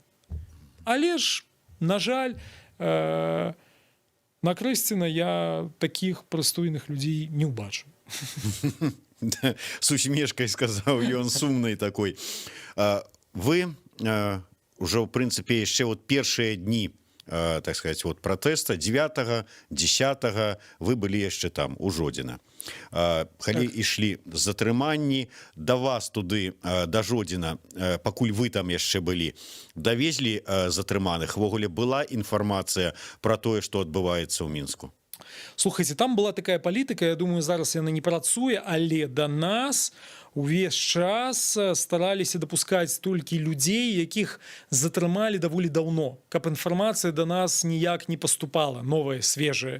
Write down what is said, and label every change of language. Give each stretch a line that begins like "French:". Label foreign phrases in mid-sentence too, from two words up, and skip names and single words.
Belarusian: Але ж, на жаль, на Крэсціна я такіх прыстойных людзей не ўбачу. С усмешкай сказаў ён, сумнай такой. Вы ўжо, ў прынцыпе, яшчэ вот першыя дні,
Russian: так сказать,
Belarusian: вот протеста 9-10 вы былі яшчэ там у Жодзіна. Калі ішлі затрыманні, да вас туды, да Жодзіна, пакуль вы там яшчэ былі, давезлі затрыманых? Ввогуле была інфармацыя пра тое, што адбываецца ў Мінску? Слухайте, там была такая палітыка, я думаю, зараз яна не працуе, але да нас увесь час стараліся дапускаць толькі людзей, якіх затрымалі даволі даўно, каб інфармацыя да нас ніяк не паступала, новая, свежая.